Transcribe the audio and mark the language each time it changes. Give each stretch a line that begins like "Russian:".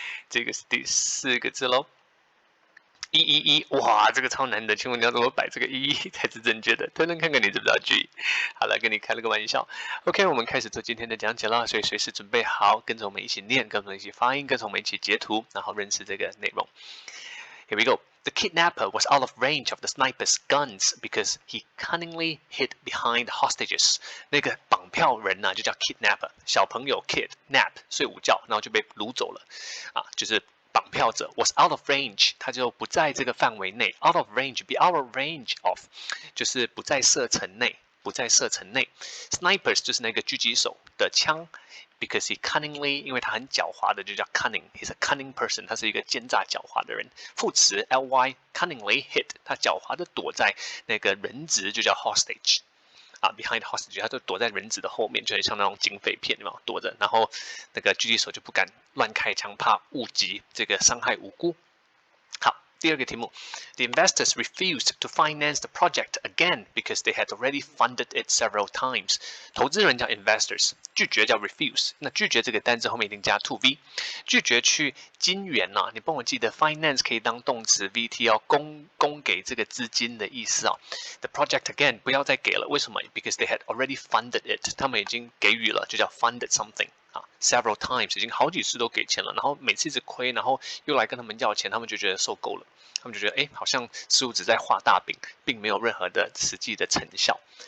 Chinese: 这个是第4个字喽。111，哇，这个超难的，请问你要怎么摆这个111才是正确的？推论看看你知不知道句意。好了，跟你开了个玩笑。OK， 我们开始做今天的讲解了，所以随时准备好，跟着我们一起念，跟着我们一起发音，跟着我们一起截图，然后认识这个内容。
English: Here we go. The kidnapper was out of range of the sniper's guns because he cunningly hid behind hostages.
Chinese: 那个绑票人呢，就叫 kidnapper， 小朋友 kid nap 睡午觉，然后就被掳走了，就是绑票者
English: was out of range，
Chinese: 他就不在这个范围内。
English: out of range be out of range of，
Chinese: 就是不在射程内，不在射程内。 Snipers 就是那个狙击手的枪。
English: Because he cunningly，
Chinese: 因为他很狡猾的，就叫 cunning。
English: He's a cunning person，
Chinese: 他是一个奸诈狡猾的人。副词 ly
English: cunningly hid，
Chinese: 他狡猾的躲在那个人质，就叫 hostage。
English: behind hostage，
Chinese: 他就躲在人质的后面，就很像那种警匪片，有没有躲着？然后那个狙击手就不敢乱开枪，怕误击这个伤害无辜。好。第2个题目
English: The investors refused to finance the project again because they had already funded it several times.
Chinese: 投资人叫 investors， 拒绝叫 refuse。那拒绝这个单字后面一定加 to v， 拒绝去金援啊。你帮我记得 finance 可以当动词 VT 哦，供给这个资金的意思啊。
English: The project again
Chinese: 不要再给了，为什么 ？
English: Because they had already funded it，
Chinese: 他们已经给予了，就叫
English: funded something。 several times
Chinese: 已经好几次都给钱了，然后每次一直亏，然后又来跟他们要钱，他们就觉得受够了，他们就觉得好像似乎只在画大饼，并没有任何的实际的成效。